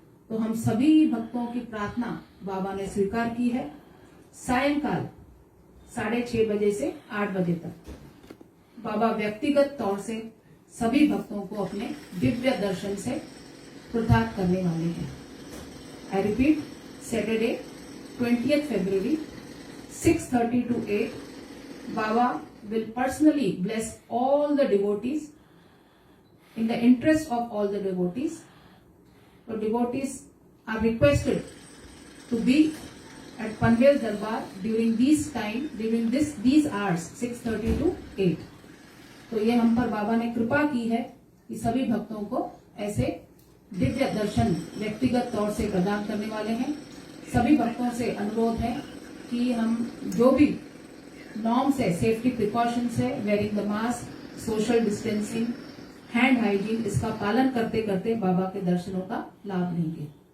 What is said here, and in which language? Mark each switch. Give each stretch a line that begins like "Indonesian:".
Hindi: तो हम सभी भक्तों की प्रार्थना बाबा ने स्वीकार की है। सायंकाल 6:30 बजे से 8 बजे तक बाबा व्यक्तिगत तौर से सभी भक्तों को अपने दिव्य दर्शन से कृतार्थ करने वाले हैं।
English: I repeat, Saturday 20th February 6:30 to 8, Baba will personally bless all the devotees in the interest of all the devotees. So devotees are requested to be at Panvel Darbar during these hours 6:30 to 8।
Hindi: तो ये हम पर बाबा ने कृपा की है कि सभी भक्तों को ऐसे दिव्य दर्शन व्यक्तिगत तौर से प्रदान करने वाले हैं। सभी भक्तों से अनुरोध है कि हम जो भी नॉर्म्स है, सेफ्टी प्रिकॉशंस है,
English: wearing the mask,
Hindi: social distancing, hand hygiene, इसका पालन करते करते बाबा के दर्शनों का लाभ लेंगे।